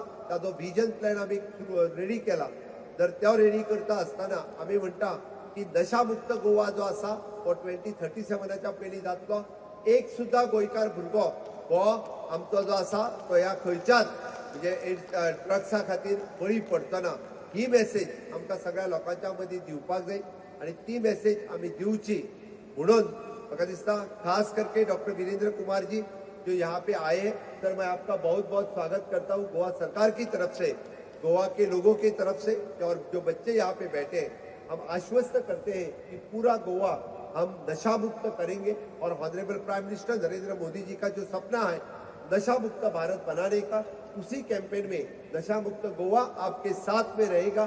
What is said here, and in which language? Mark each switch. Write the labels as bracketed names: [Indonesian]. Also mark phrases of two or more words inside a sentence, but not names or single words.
[Konkani] ताजो [English] vision plan [Konkani] आमी रेडी केला. जर तो रेडी करता आसतना आमी म्हणटा की नशामुक्त गोवा जो आसा तो 2037च्या पयलीं जातलो. एक सुद्धा गोंयकार भुरगो हो आमचो जो आसा तो ह्या खंयच्याच म्हणजे ड्रग्सा खातीर बळी पडचो ना. ही मेसेज आमकां सगळ्या लोकांच्या मदीं दिवपाक जाय आणि ती मेसेज आमी दिवची. म्हणून म्हाका दिसता [Hindi] खास करके डॉक्टर वीरेंद्र कुमार जी जो यहाँ पे आए, सर मैं आपका बहुत बहुत स्वागत करता हूँ गोवा सरकार की तरफ से, गोवा के लोगों की तरफ से और जो बच्चे यहाँ पे बैठे हैं. हम आश्वस्त करते हैं कि पूरा गोवा हम नशा मुक्त करेंगे और [English] honorable prime minister [Hindi] नरेंद्र मोदी जी का जो सपना है नशा मुक्त भारत बनाने का, उसी कैंपेन में नशा मुक्त गोवा आपके साथ में रहेगा.